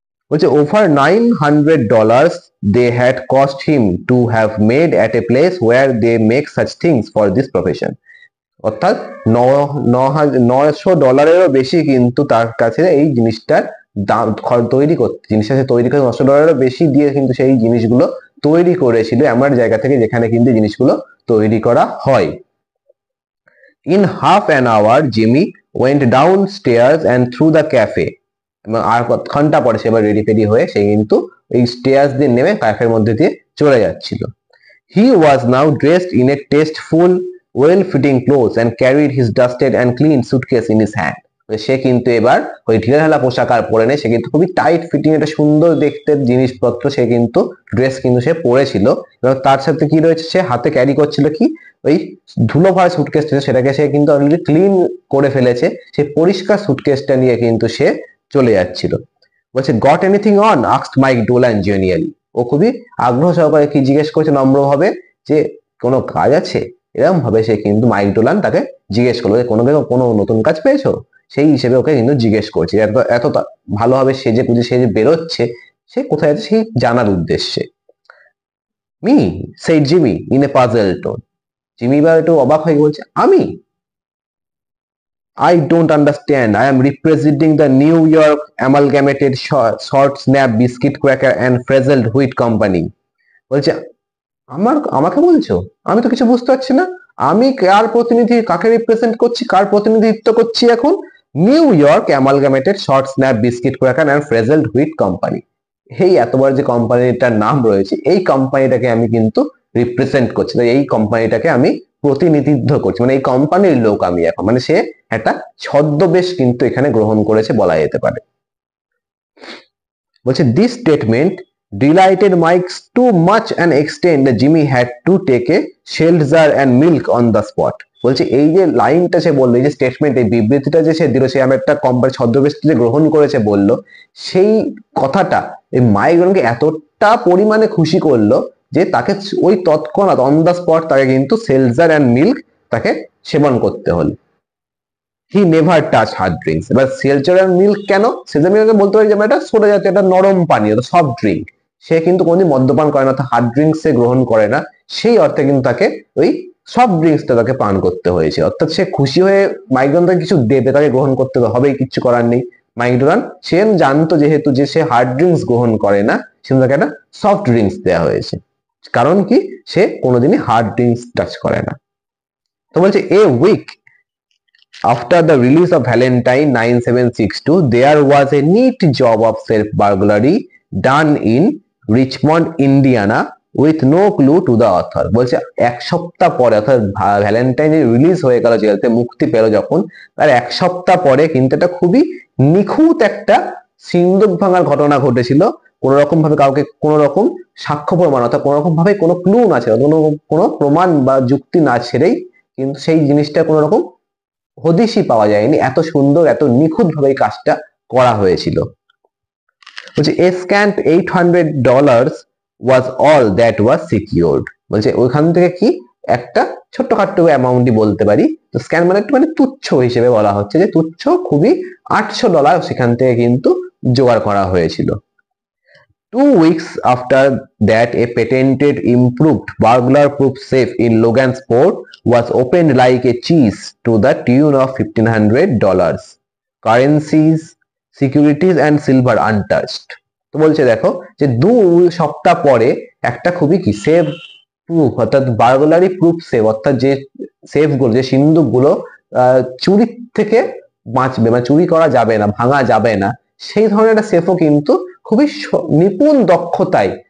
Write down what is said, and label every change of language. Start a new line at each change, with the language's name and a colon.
Bangla: বলছে
English: over $900 they had cost him to have made at a place where they make such things for this profession,
Bangla: অর্থাৎ $900 বেশি কিন্তু তার কাছে এই জিনিসটার দাম তৈরি করতে, জিনিসটা সে তৈরি করে $900 বেশি দিয়ে কিন্তু সেই জিনিসগুলো তৈরি করেছিল এমন জায়গা থেকে যেখানে কিন্তু জিনিসগুলো তৈরি করা হয়।
English: In half an hour, Jimmy went downstairs and through the cafe.
Bangla: এবং আর ঘন্টা পরে সে এবার রেডি ফেডি হয়ে সে কিন্তু এই স্টেয়ার্স দিয়ে নেমে ক্যাফের মধ্যে দিয়ে চলে যাচ্ছিল।
English: He was now dressed in a tasteful, well-fitting clothes and carried his dusted and clean suitcase in his hand.
Bangla: সে কিন্তু এবার ওই ঢিলাঢালা পোশাক আর পরে নেই, সে কিন্তু খুবই টাইট ফিটিং একটা সুন্দর দেখতে জিনিসপত্র সে কিন্তু ড্রেস কিন্তু সে পরেছিল, এবং তার সাথে কি রয়েছে সে হাতে ক্যারি করছিল কি ওই ধুলো ভরা সুটকেসটা, সেটাকে সে কিন্তু অলরেডি ক্লিন করে ফেলেছে, সেই পরিষ্কার সুটকেসটা নিয়ে কিন্তু সে চলে যাচ্ছিল। বলছে
English: Got anything on, asked Mike Dolan genially.
Bangla: ও খুবই আগ্রহ সহকারে কি জিজ্ঞেস করছে নম্র ভাবে যে কোনো কাজ আছে, এরকম ভাবে সে কিন্তু মাইক ডোলান তাকে জিজ্ঞেস করলো যে কোনো নতুন কাজ পেয়েছো, সেই হিসেবে ওকে কিন্তু জিজ্ঞেস করছে। এত ভালোভাবে সেজে গুজে সে যে বেরোচ্ছে, সে কোথায় আছে সেই জানার উদ্দেশ্যে।
English: Me, said Jimmy in a puzzled tone.
Bangla: Jimmy বা একটু অবাক হয়ে বলছে আমি,
English: I don't understand. I am representing the New York Amalgamated Short Snap Biscuit Cracker and Frizzled Wheat Company.
Bangla: বলছে আমাকে বলছো, আমি তো কিছু বুঝতে পারছি না, আমি কার প্রতিনিধি, কাকে রিপ্রেজেন্ট করছি, কার প্রতিনিধিত্ব করছি এখন? New York অ্যামালগামেটেড short snap biscuit cracker and ফ্রেজেলড wheat company, এই এতবার যে কোম্পানিটার নাম রয়েছে এই কোম্পানিটাকে আমি কিন্তু রিপ্রেজেন্ট করছি, এই কোম্পানিটাকে আমি প্রতিনিধিত্ব করছি, মানে এই কোম্পানির লোক আমি এখন, মানে সে একটা ছদ্মবেশ কিন্তু এখানে গ্রহণ করেছে বলা যেতে পারে। বলছে
English: This statement delighted Mike to much an extent that Jimmy had to take a seltzer and milk on the spot.
Bangla: বলছে এই যে লাইনটা সে বললো, এই যে স্টেটমেন্ট, এই বিবৃতিটা যে সে দিল, সে আমি একটা কোম্পানি ছদ্মবেশ যে গ্রহণ করেছে বললো, সেই কথাটা এই মাইককে এতটা পরিমাণে খুশি করলো যে তাকে ওই তৎক্ষণাৎ
English: on the spot
Bangla: তাকে কিন্তু সেলজার অ্যান্ড মিল্ক তাকে সেবন করতে হলো।
English: He never touch hard drinks.
Bangla: এবার সেলজার অ্যান্ড মিল্ক কেন? সেলজার মিল্ক বলতে পারি যে এটা সোডা জাতীয় একটা নরম পানীয়, সফট ড্রিঙ্ক, সে কিন্তু কোনোদিন মদ্যপান করে না, হার্ড ড্রিঙ্কস সে গ্রহণ করে না, সেই অর্থে কিন্তু তাকে ওই সফট ড্রিঙ্কসটা তাকে পান করতে হয়েছে। অর্থাৎ সে খুশি হয়ে মাইকডোনাল্ড তাকে কিছু দেবে, তাকে গ্রহণ করতে হবে, কিচ্ছু করার নেই। মাইকডোনাল্ড সে জানতো যেহেতু যে সে হার্ড ড্রিঙ্কস গ্রহণ করে না, সেজন্য তাকে একটা সফট ড্রিঙ্কস দেওয়া হয়েছে, কারণ কি সে কোনোদিনই হার্ড ড্রিঙ্কস টাচ করে না। তো বলছে
English: A week after the release of Valentine 9762, there was a neat job of self-burglary done in Richmond, Indiana with no clue to the author.
Bangla: বলছে এক সপ্তাহ পরে, অর্থাৎ ভ্যালেন্টাইন রিলিজ হয়ে গেল, যেটাতে মুক্তি পেল যখন, তার এক সপ্তাহ পরে কিন্তু এটা খুবই নিখুঁত একটা সিন্দুক ভাঙার ঘটনা ঘটেছিল। কোন রকম ভাবে কাউকে কোন রকম সাক্ষ্য প্রমাণ, অর্থাৎ কোন রকম ভাবে কোনো ক্লু না ছেড়ে, কোনো প্রমাণ বা যুক্তি না ছেড়েই কিন্তু সেই জিনিসটা কোন রকম হদিশই পাওয়া যায়নি, এত সুন্দর এত নিখুঁত ভাবে কাজটা করা হয়েছিল। বলছে
English: a scant $800 was all that was secured.
Bangla: বলছে ওইখান থেকে কি একটা ছোট্টখাট্টো অ্যামাউন্টই বলতে পারি, তো স্ক্যান মানে একটু মানে তুচ্ছ হিসেবে বলা হচ্ছে, যে তুচ্ছ খুবই $800 সেখান থেকে কিন্তু জোগাড় করা হয়েছিল।
English: 2 weeks after that, a patented improved burglar-proof safe in Logansport was opened like a cheese to the tune of $1,500. Currencies, securities and silver untouched.
Bangla: তো বলছে দেখো যে 2 সপ্তাহ পরে একটা খুবই কি সেফ প্রুফ, অর্থাৎ বার্গলারি প্রুফ সেফ, অর্থাৎ যে সেফগুলো, যে সিন্ধুকগুলো চুরি থেকে বাঁচবে, মানে চুরি করা যাবে না, ভাঙা যাবে না, সেই ধরনের একটা সেফও কিন্তু খুবই নিপুণ দক্ষতায়